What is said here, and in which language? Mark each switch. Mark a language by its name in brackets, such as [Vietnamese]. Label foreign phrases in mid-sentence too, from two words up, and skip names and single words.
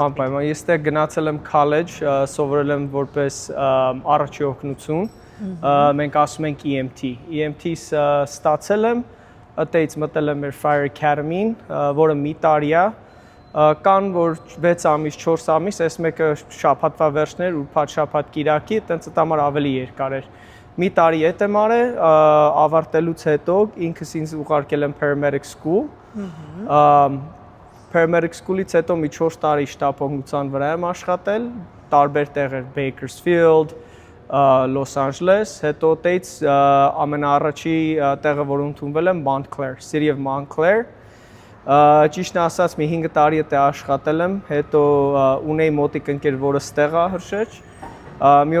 [Armenian] Անպայման, ես դեռ գնացել եմ college, սովորել եմ որպես առաջի օգնություն։ Մենք ասում ենք EMT։ EMT-ս ստացել եմ, այդտեղից մտել եմ մեր Fire Academy-ին, որը մի տարի է։ Կան որ 6 ամիս, 4 ամիս, այս մեկը շաբաթվա վերջներ, ուրբաթ շաբաթ կիրակի, տենց այդ համար ավելի երկար էր։ Մի տարի հետ եմ արել, ավարտելուց հետո ինքս ինձ ուղարկել եմ [English] paramedic school։ Paramedic school- [Armenian] ից հետո մի 4 տարի շտապ օգնության վրա եմ աշխատել, տարբեր տեղեր, Bakersfield, Los Angeles, հետո դից ամենաառաջի տեղը, որ ընդունվել եմ, Montclair, City of Montclair։ Ճիշտն ասած մի 5 տարի է աշխատել եմ, հետո ունեի մոտիկ ընկեր, որը ստեղ է հրշեջ։ Մի